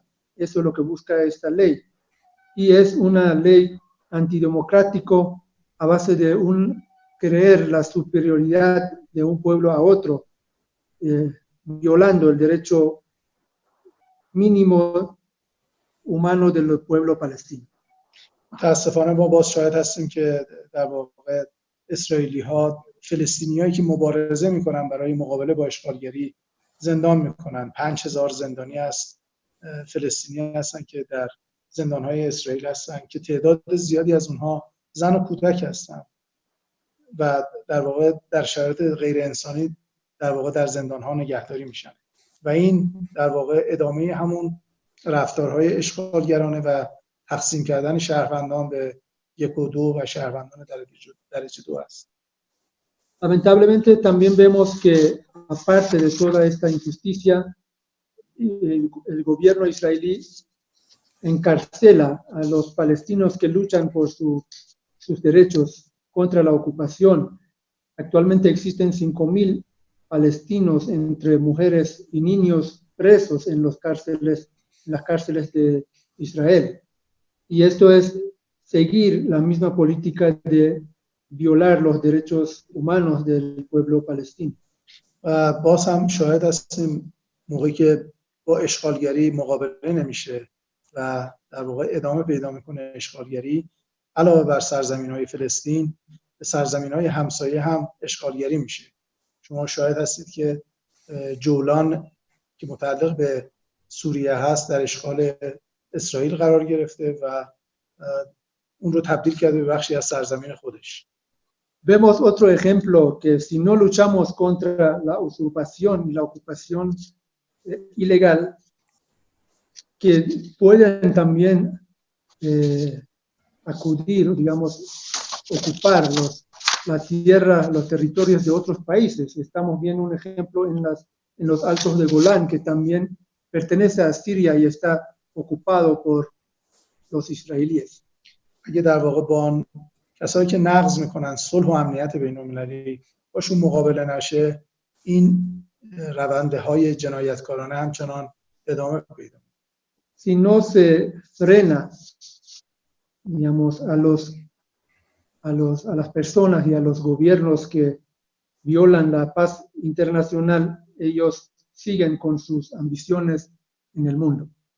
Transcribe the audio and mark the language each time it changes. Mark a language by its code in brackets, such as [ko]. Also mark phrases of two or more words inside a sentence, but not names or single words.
[es] Eso es lo que busca esta ley. Y es una ley antidemocrático a base de creer la superioridad de un pueblo a otro, violando el derecho mínimo humano del pueblo palestino. [fa] متاسفانه ما باز شاهد هستیم که در واقع اسرائیلی ها فلسطینیایی که مبارزه میکنن برای مقابله با اشغالگری زندان میکنن. 5000 زندانی است فلسطینی هستن که در زندانهای اسرائیل هستن که تعداد زیادی از اونها زن و کودک هستن و در واقع در شرایط غیر انسانی در واقع در زندانها نگهداری میشن و این در واقع ادامه همون رفتارهای اشغالگرانه و تقسیم کردن شهروندان به 1 و 2 و شهروندان درجه 2 است. [es] Lamentablemente también vemos que aparte de toda esta injusticia, el gobierno israelí encarcela a los palestinos que luchan por sus derechos contra la ocupación. Actualmente existen 5.000 palestinos entre mujeres y niños presos en las cárceles de Israel. Y esto es seguir la misma política de violar los derechos humanos del pueblo palestino. [fa] باز هم شاهد هستیم موقعی که با اشغالگری مقابله نمیشه و در واقع ادامه پیدا میکنه اشغالگری، علاوه بر سرزمین‌های فلسطین به سرزمین‌های همسایه هم اشغالگری میشه. شما شاهد هستید که جولان که متعلق به سوریه هست در اشغال اسرائیل قرار گرفته و اون رو تبدیل کرده به بخشی از سرزمین خودش. [es] Vemos otro ejemplo que si no luchamos contra la usurpación y la ocupación ilegal, que pueden también acudir, digamos, ocupar la tierra, los territorios de otros países. Estamos viendo un ejemplo en los altos de Golán, que también pertenece a Siria y está ocupado por los israelíes. [fa] اگه در واقع با کسایی که نقض میکنن صلح و امنیت بین‌المللی باشون مقابله نشه، این روندهای جنایتکارانه همچنان ادامه پیدا می‌کنه. [es] Si no se frena, digamos, a las personas y a los gobiernos que violan la paz internacional, ellos siguen con sus ambiciones en el mundo.